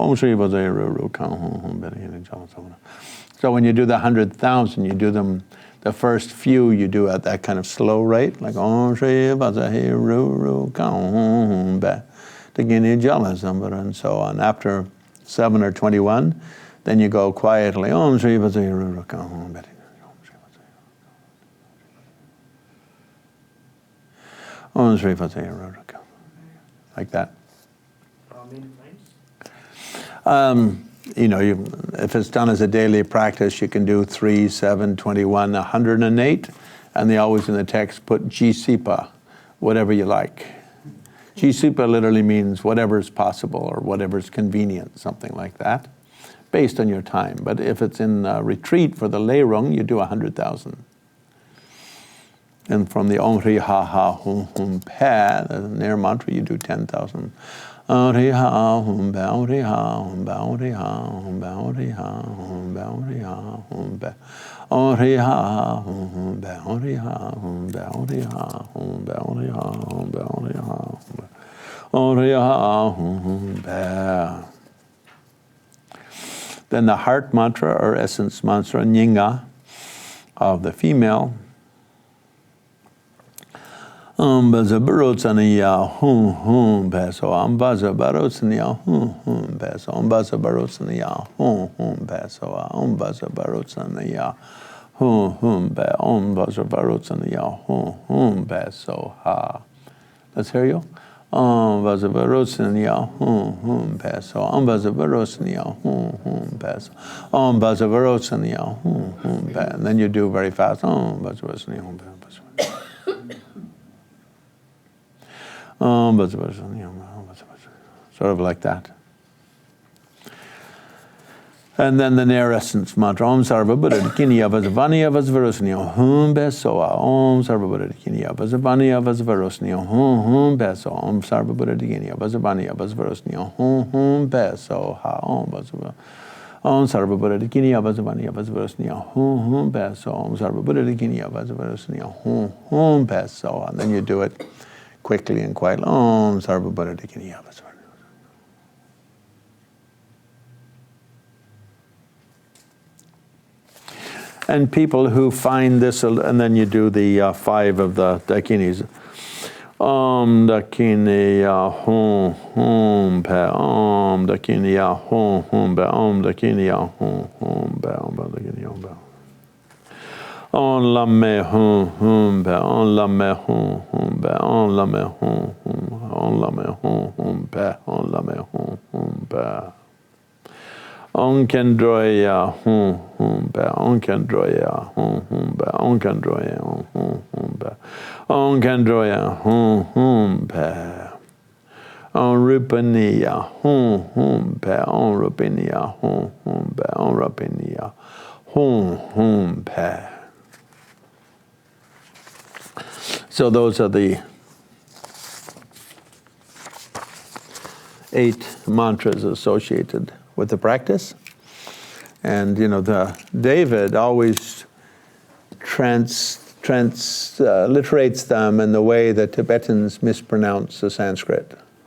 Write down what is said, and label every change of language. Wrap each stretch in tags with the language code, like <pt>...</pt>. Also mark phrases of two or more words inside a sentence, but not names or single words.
<sa>Om Shri Vajrahe Ru Kam Hum Padagini Jala Samvaran.</sa> <en>So when you do the 100,000, you do them The first few you do at that kind of slow rate, like</en> <sa>Om Shri Vasahi Ru Ru Kaum Ba Dagini Jala Sambara</sa> <en>and so on. After 7 or 21, then you go quietly</en> <sa>Om Shri Vasahi Ru Ru Kaum Ba Om Shri Vasahi Ru Ru Kaum, like that.</sa> <en>If it's done as a daily practice, you can do 3, 7, 21, 108, and they always in the text put Jisipa, whatever you like. Jisipa literally means whatever is possible or whatever is convenient, something like that, based on your time. But if it's in a retreat for the lay rung, you do 100,000. And from the</en> <sa>Om Hri Ha Ha Hum Hum Pa,</sa> <en>the Nair mantra, you do 10,000.</en> <sa>Om Hri Ha Hum Ba Om Hri Ha Hum Ba Om Hri Ha Hum Ba Om Hri Ha Hum Ba Om Hri Ha Hum Ba Om Hri Ha Hum Ba Om Hri Ha Hum Ba Om Hri Ha Hum Ba Om Hri Ha Hum Ba Om Hri Ha Om Hri Ha Hum Ba.</sa> <en>Then the heart mantra or essence mantra, Nyinga, of the female.</en> <sa>Baza barotsaniya hum hum peso. Baza barotsaniya hum hum peso. Baza barotsaniya hum hum peso. Baza barotsaniya hum hum pe. Baza barotsaniya hum hum peso. Ha.</sa> <en>Let's hear you.</en> <sa>Baza barotsaniya hum hum peso. Baza barotsaniya hum hum peso. Baza barotsaniya hum hum pe.</sa> <en>And then you do very fast.</en> <sa>Baza barotsaniya hum peso.</sa> <en>Sort of like that. And then the Nair essence mantra,</en> <sa>Om Sarva Buddha Dikiniya Vasavaniya Vasvarosniya Hum Besoa. Om Sarva Buddha Dikiniya Vasavaniya Vasvarosniya Hum Hum Beso. Om Sarva Buddha Dikiniya Vasavaniya Vasvarosniya Hum Hum Beso. Ha Om Vasava. Om Sarva Buddha Dikiniya Vasavaniya Vasvarosniya Hum Hum Beso. Om Sarva Buddha Dikiniya Vasvarosniya Hum Hum Beso.</sa> <en>And then you do it quickly and quietly.</en> <sa>Om Sarva Buddha Dikiniya Vasavaniya.</sa> <en>And people who find this, and then you do the 5 of the dakinis.</en> <sa>Om Dakiniya Hum Hum Pe. Om Dakiniya Hum Hum Pe. Om Dakiniya Hum Hum Pe. Om Dakiniya Hum Pe. Om Lame Hum Hum Pe. Om Lame Hum Hum Pe. Om Lame Hum Hum. Om Lame Hum Hum Pe. Om Lame Hum Hum Pe. On Kendroya Hum Hum Ba. On Kendroya Hum Hum Ba. On Kendroya Hum Hum Ba. On Kendroya Hum Hum Ba. On Rupaniya Hum Hum Ba. On Rupaniya Hum Hum Ba. On Rupaniya Hum Hum Ba.</sa> <en>So those are the 8 mantras associated with the practice. And David always transliterates them in the way that Tibetans mispronounce the Sanskrit.</en>